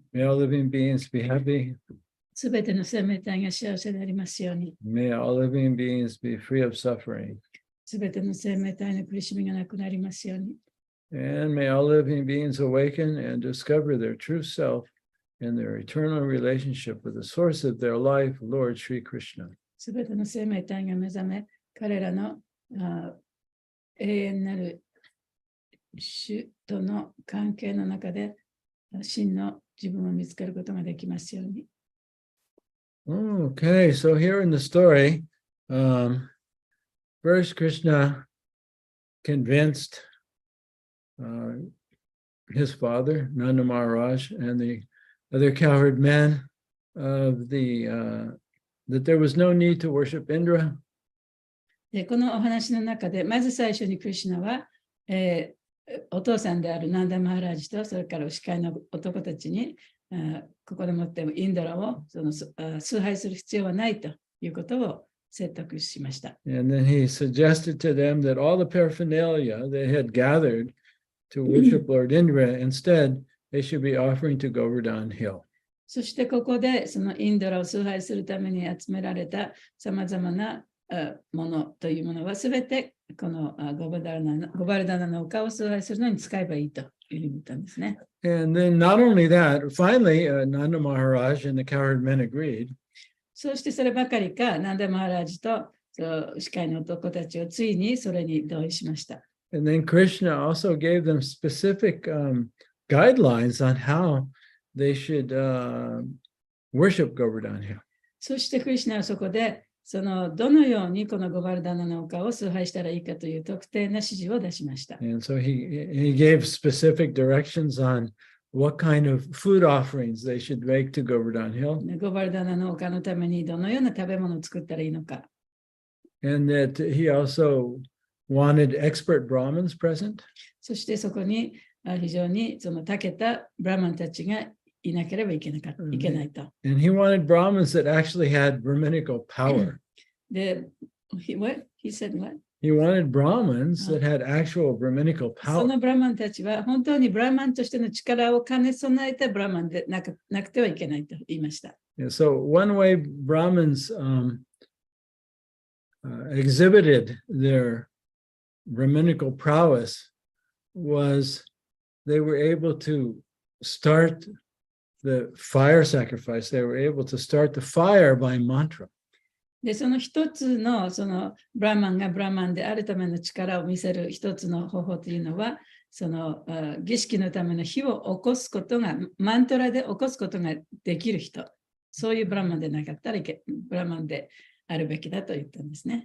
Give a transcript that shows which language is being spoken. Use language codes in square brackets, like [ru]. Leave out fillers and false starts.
[en] May all living beings be happy. [ja] すべての生命体が幸せでありますように。 [en] May all living beings be free of suffering. [ja] すべての生命体の苦しみがなくなりますように。 [en] And may all living beings awaken and discover their true self and their eternal relationship with the source of their life, Lord Sri Krishna. [ja] すべての生命体が目覚め、彼らの永遠なる主との関係の中で真の自分を見つけることができますように。 [en] Okay, so here in the story, first Krishna convinced his father, Nanda Maharaj, and the other cowherd men of that there was no need to worship Indra. [ja] でこのお話の中で、まず最初にクリシュナは、お父さんであるナンダ・マハラージと、それから牛飼いの男たちに、ここでもってインドラを崇拝する必要はないということを説得しました。 [en] And then he suggested to them that all the paraphernalia they had gathered to worship Lord Indra, instead they should be offering to Govardhan Hill. [ja] そしてここでそのインドラを崇拝するために集められたさまざまなものというものはすべてこのゴバルダナの丘を崇拝するのに使えばいいというふうに言ったんですね。 [en] And then not only that, finally, Nanda Maharaj and the cowherd men agreed. [ja] そしてそればかりか、ナンダ・マハラージと牛飼いの男たちをついにそれに同意しました。 [en] And then Krishna also gave them specific guidelines on how they should worship Govardhan Hill. [ja] そしてクリシュナはそこでどのようにこのゴバルダナの丘を崇拝したらいいかという特定な指示を出しました。 [en] And so he gave specific directions on what kind of food offerings they should make to Govardhan Hill. [ja] ゴバルダナの丘のためにどのような食べ物を作ったらいいのか。 [en] And that he also wanted expert Brahmins present. [ja] そしてそこに非常に長けたブラマンたちがいなければいけないと。 [en] And he wanted Brahmins that actually had Brahminical power. で、he said what? He wanted Brahmins that had actual Brahminical [ja] そ [en] power. [ja] のブラマンたちは本当にブラマンとしての力を兼ね備えたブラマンでなくてはいけないと言いました。 [en] And so one way Brahmins exhibited their Brahminical prowess was they were able to start the fire sacrifice. They were able to start the fire by mantra. [ja] で、その一つのブラマンがブラマンであるための力を見せる一つの方法というのは、儀式のための火を起こすことが、マントラで起こすことができる人、そういうブラマンでなかったらブラマンであるべきだと言ったんですね。